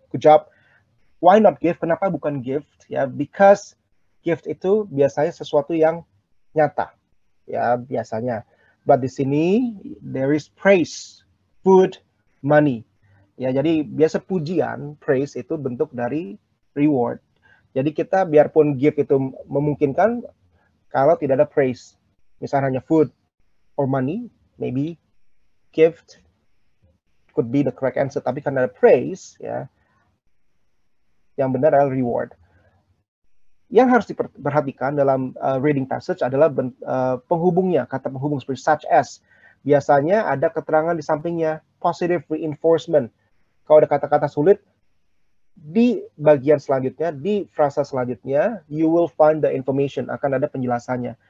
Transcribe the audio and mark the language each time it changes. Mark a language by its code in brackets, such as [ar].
[en] Good job. Why not gift? [id] Kenapa bukan gift? Ya, [en] because [id] gift itu biasanya sesuatu yang nyata. Ya, biasanya. [en] But [id] di sini [en] there is praise, food, money. [id] Ya, jadi biasa pujian, praise itu bentuk dari reward. Jadi kita biarpun gift itu memungkinkan kalau tidak ada praise. Misalnya hanya [en] food or money, maybe gift could be the correct answer. [id] Tapi karena ada praise, ya, yang benar adalah reward. Yang harus diperhatikan dalam reading passage adalah penghubungnya, kata penghubung seperti such as. Biasanya ada keterangan di sampingnya positive reinforcement. Kalau ada kata-kata sulit, di bagian selanjutnya, di frasa selanjutnya, [en] you will find the information, [id] akan ada penjelasannya.